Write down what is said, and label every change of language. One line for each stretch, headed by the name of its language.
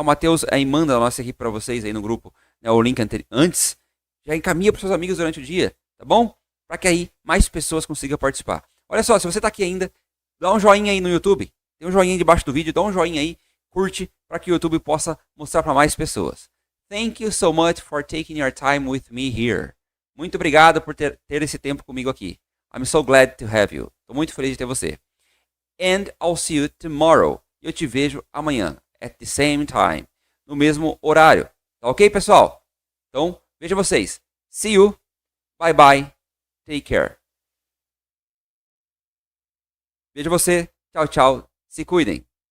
Portuguese: O Matheus aí manda a nossa equipe para vocês aí no grupo, né? O link antes, já encaminha para seus amigos durante o dia, tá bom? Para que aí mais pessoas consigam participar. Olha só, se você está aqui ainda, dá um joinha aí no YouTube, tem um joinha debaixo do vídeo, dá um joinha aí, curte, para que o YouTube possa mostrar para mais pessoas.
English: Thank you so much for taking your time with me here.
Portuguese: Muito obrigado por ter esse tempo comigo aqui.
English: I'm so glad to have you.
Portuguese: Estou muito feliz de ter você.
English: And I'll see you tomorrow.
Portuguese: Eu te vejo amanhã,
English: at the same time,
Portuguese: no mesmo horário. Tá ok, pessoal? Então, vejo vocês.
English: See you. Bye bye. Take care.
Portuguese: Vejo você. Tchau, tchau. Se cuidem.